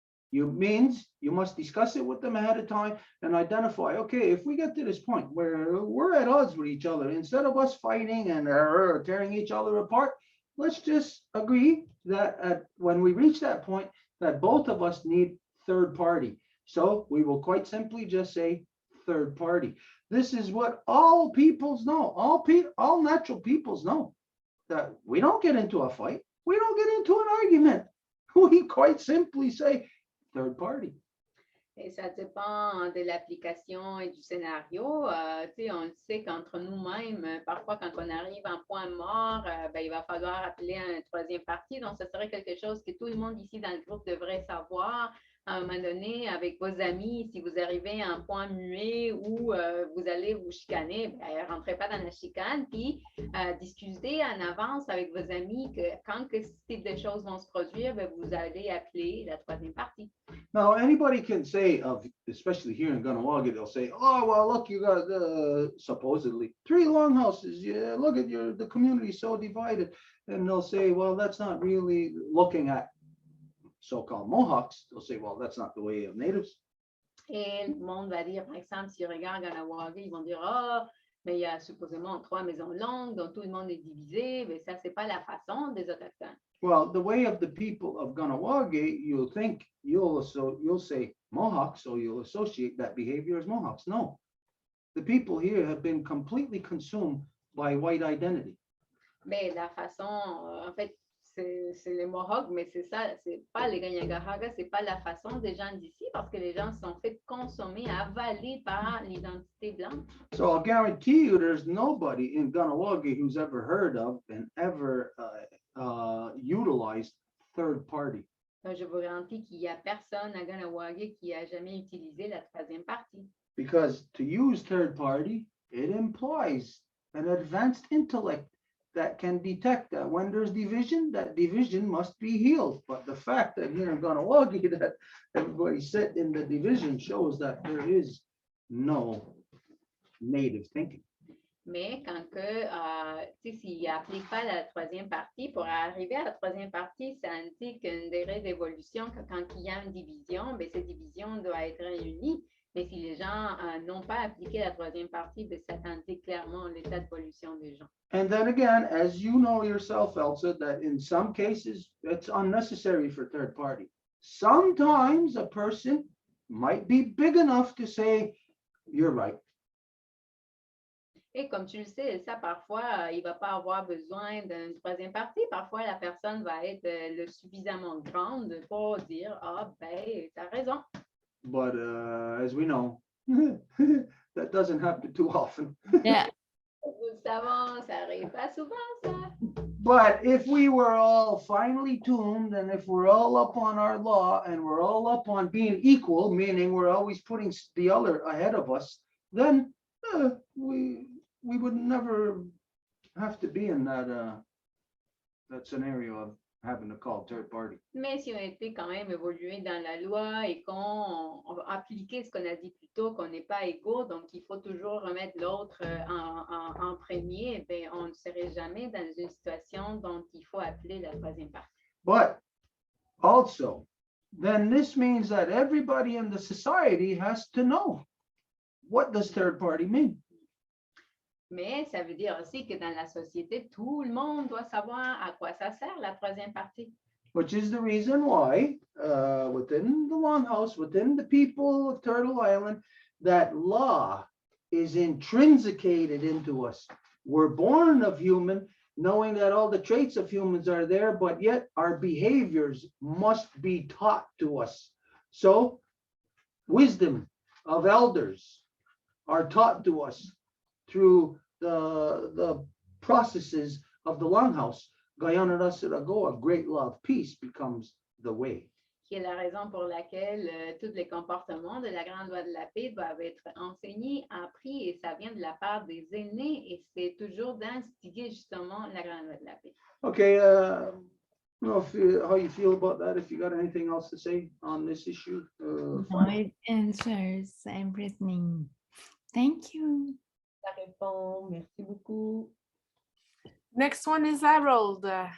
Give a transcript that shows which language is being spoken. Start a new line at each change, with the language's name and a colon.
English: You means you must discuss it with them ahead of time and identify, okay, if we get to this point where we're at odds with each other, instead of us fighting and tearing each other apart, let's just agree that when we reach that point, that both of us need third party. So we will quite simply just say third party. This is what all peoples know, all natural peoples know, that we don't get into a fight. We don't get into an argument. We quite simply say third party.
French: Et ça dépend de l'application et du scénario. Tu sais, on le sait qu'entre nous-mêmes, parfois quand on arrive en point mort, ben, il va falloir appeler un troisième parti. Donc, ce serait quelque chose que tout le monde ici dans le groupe devrait savoir. À un moment donné, avec vos amis, si vous arrivez à un point muet où vous allez vous chicaner, ben, rentrez pas dans la chicane, puis discutez en avance avec vos amis que quand ce type de choses vont se produire, ben, vous allez appeler la troisième partie.
English: Now, anybody can say, especially here in Ganawagi, they'll say, oh, well, look, you got supposedly 3 longhouses. Yeah, look at the community so divided. And they'll say, well, that's not really looking at so-called Mohawks. They'll say, well, that's not the way of natives.
French: Et le monde va dire, par exemple, s'ils regardent Ganawagi, ils vont dire, oh, mais il y a supposément 3 maisons longues, dont tout le monde est divisé. Mais ça, c'est pas la façon des Autochtones.
English: Well, the way of the people of Ganawagi, you'll say Mohawks, so you'll associate that behavior as Mohawks. No, the people here have been completely consumed by white identity.
French: Mais la façon, en fait, c'est les Mohawks, mais c'est ça, c'est pas les Kanien'kehá:ka, c'est pas la façon des gens d'ici, parce que les gens sont fait consommer, avalés par l'identité blanche.
English: So I'll guarantee you there's nobody in Ganawagi who's ever heard of and ever utilized third party.
French: Donc, je vous garantis qu'il n'y a personne à Ganawagi qui a jamais utilisé la troisième partie.
English: Because to use third party, it implies an advanced intellect that can detect that when there's division, that division must be healed. But the fact that here in Ganawagi that everybody's set in the division shows that there is no native thinking.
French: Mais quand s'il n'applique pas la troisième partie, pour arriver à la troisième partie, ça indique une durée d'évolution que quand il y a une division, ben, cette division doit être réunie. Mais si les gens n'ont pas appliqué la troisième partie, ben, ça indique clairement l'état d'évolution des gens.
English: And then again, as you know yourself, Elsa, that in some cases, it's unnecessary for third party. Sometimes a person might be big enough to say, you're right.
French: Et comme tu le sais, ça parfois, il ne va pas avoir besoin d'une troisième partie. Parfois, la personne va être suffisamment grande pour dire, ah ben, tu as raison.
English: But as we know, that doesn't happen too often. Yeah.
French: Nous savons, ça n'arrive pas souvent, ça.
English: But if we were all finely tuned and if we're all up on our law and we're all up on being equal, meaning we're always putting the other ahead of us, then we would never have to be in that scenario of having to call third party.
French: Mais si on était quand même évolué dans la loi et qu'on a appliqué ce qu'on a dit plus tôt, qu'on n'est pas égaux, donc il faut toujours remettre l'autre en premier, ben, on ne serait jamais dans une situation dont il faut appeler la troisième partie.
English: But also, then this means that everybody in the society has to know, what does third party mean?
French: Mais ça veut dire aussi que dans la société, tout le monde doit savoir à quoi ça sert la troisième partie.
English: Which is the reason why within the Longhouse, within the people of Turtle Island, that law is intrinsicated into us. We're born of human, knowing that all the traits of humans are there, but yet our behaviors must be taught to us. So wisdom, of elders are taught to us through the processes of the Longhouse, Guyana Sirago, a great love, peace becomes the way.
French: Qui est la raison pour laquelle tous les comportements de la Grande Loi de la Paix doivent être enseignés, appris, et ça vient de la part des aînés, et c'est toujours d'instiguer justement la Grande Loi de la Paix.
English: Okay, I don't know how you feel about that, if you got anything else to say on this issue. No, it answers everything. Thank you.
French: Ça répond. Merci beaucoup.
English: Next one is Harold.